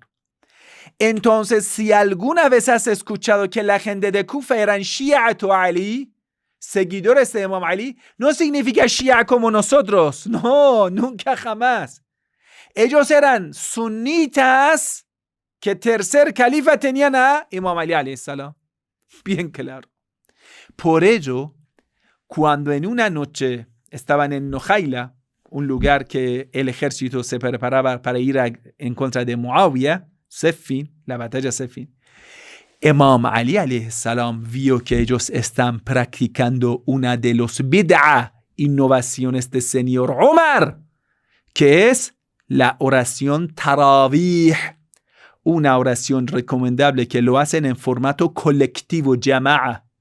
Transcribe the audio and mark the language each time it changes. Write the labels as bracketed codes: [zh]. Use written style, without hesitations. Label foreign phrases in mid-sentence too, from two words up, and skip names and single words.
[es] Entonces, si alguna vez has escuchado que la gente de Kufa eran [ar] شيعة علي, [es] seguidores de Imam Ali, no significa Shia como nosotros. No, nunca jamás. Ellos eran sunitas que tercer califa tenían a Imam Ali [ar] عليه السلام. [es] Bien claro. Por ello, cuando en una noche estaban en Nojaila, un lugar que el ejército se preparaba para ir en contra de Muawiyah, Siffin, la batalla Siffin, Imam Ali [ar] عليه السلام [es] vio que ellos están practicando una de los bid'ah, innovaciones del señor Omar, que es la oración tarawih, una oración recomendable que lo hacen en formato colectivo, jama'a.